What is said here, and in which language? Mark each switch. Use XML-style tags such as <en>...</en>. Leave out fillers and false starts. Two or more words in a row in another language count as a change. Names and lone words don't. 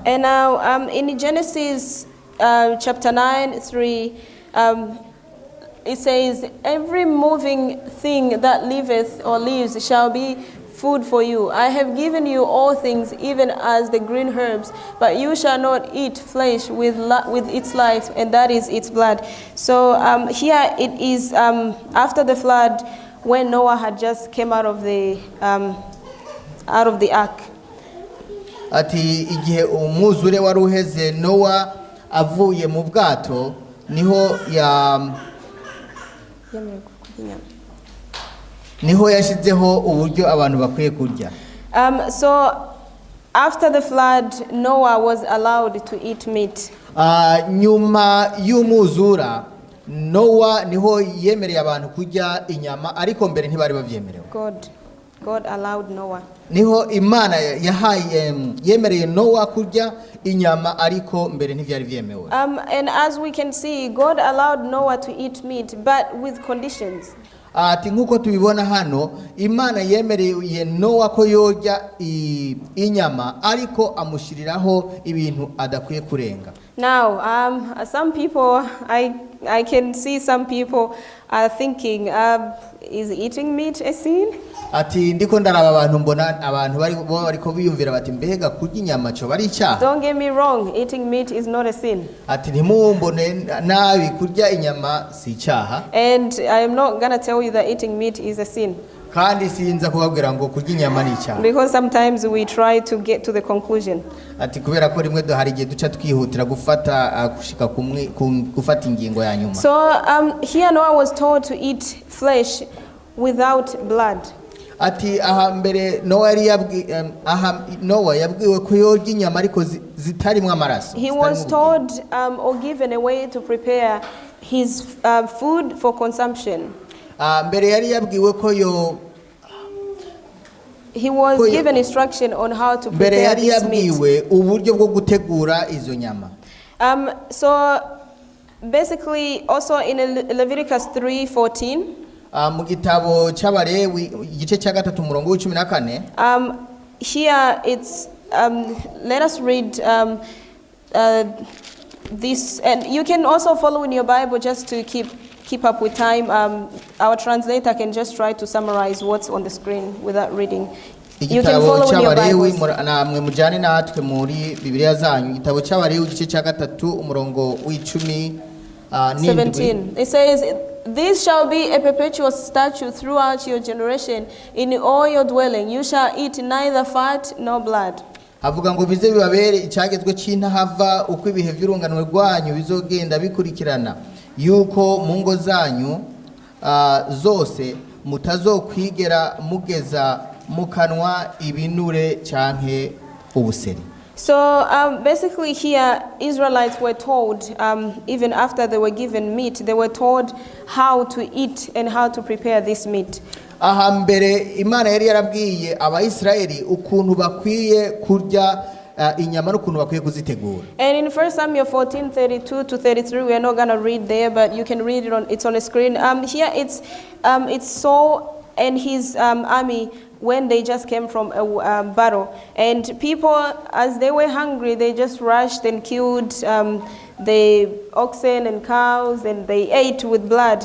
<en>And now in Genesis chapter 9:3, it says, every moving thing that liveth or lives shall be food for you. I have given you all things, even as the green herbs, but you shall not eat flesh with its life, and that is its blood. So here it is after the flood, when Noah had just came out of the ark.</en> <rn>Ati igihe umwuzure wari uheze Noah avuye mu bwato niho yashyizeho uburyo abantu bakwiye kurya.</rn> <en>So after the flood, Noah was allowed to eat meat.</en> <rn>Nyuma y'umwuzura Noah niho yemereye abantu kurya inyama, ariko mbere ntibari babyemerewe.</rn> <en>God allowed Noah.</en> <rn>Niho Imana yemereye Noah kurya inyama, ariko mbere ntibyari byemewe.</rn> <en>And as we can see, God allowed Noah to eat meat, but with conditions.</en> <rn>Ati nkuko tubibona hano, Imana yemereye Noah ko yorya inyama, ariko amushiriraho ibintu adakwiye kurenga.</rn> <en>Now, some people, I can see some people are thinking, is eating meat a sin?</en> <rn>Ati ndiko ndaraba abantu mbona abantu bariko biyumvira bati mbega kurya inyama cyo bari icyaha.</rn> <en>Don't get me wrong, eating meat is not a sin.</en> <rn>Ati ntimumbone nabi, kurya inyama si icyaha.</rn> <en>And I am not going to tell you that eating meat is a sin.</en> <rn>Kandi sinza kubabwira ngo kurya inyama ni icyaha.</rn> <en>Because sometimes we try to get to the conclusion.</en> <rn>Ati kubera ko rimwe duhari igihe duca twihutira gufata gushika gufata ingingo ya nyuma.</rn> <en>So here Noah was told to eat flesh without blood.</en> <rn>Ati aha mbere Noah yabwiwe ko yorya inyama ariko zitarimwe amaraso.</rn> <en>He was told or given a way to prepare his food for consumption.</en> <rn>Mbere yari yabwiwe ko</rn> <en>he was given instruction on how to prepare this meat.</en> <rn>Uburyo bwo gutegura izo nyama.</rn> <en>So basically also in Leviticus 3:14,</en> <rn>mu gitabo cy'Abalewi igice cya 3 umurongo w'14,</rn> <en>here it's let us read this, and you can also follow in your Bible just to keep up with time. Our translator can just try to summarize what's on the screen without reading. You can follow in your Bible.</en> <rn>Namwe mujane natwe muri Bibiliya zanyu. Igitabo cy'Abalewi igice cya 3 umurongo w'17.</rn> <en>It says, "This shall be a perpetual statute throughout your generation. In all your dwelling you shall eat neither fat nor blood."</en> <rn>Avuga ngo bize bibabere icyagezwe cy'intahava uko ibihe by'urunganwe rwanyu bizogenda bikurikirana, yuko mu ngo zanyu zose mutazokwigera mugeza mukanwa ibinure cyanke ubuseri.</rn> <en>So basically here Israelites were told, even after they were given meat, they were told how to eat and how to prepare this meat.</en> <rn>Aha mbere Imana yari yarabwiye Abayisraeli ukuntu bakwiye kurya inyama n'ukuntu bakwiye kuzitegura.</rn> <en>And in 1 Samuel 14:32 to 33, we are not going to read there, but you can read it it's on the screen. Here it's Saul and his army when they just came from a battle, and people, as they were hungry, they just rushed and killed the oxen and cows, and they ate with blood.</en>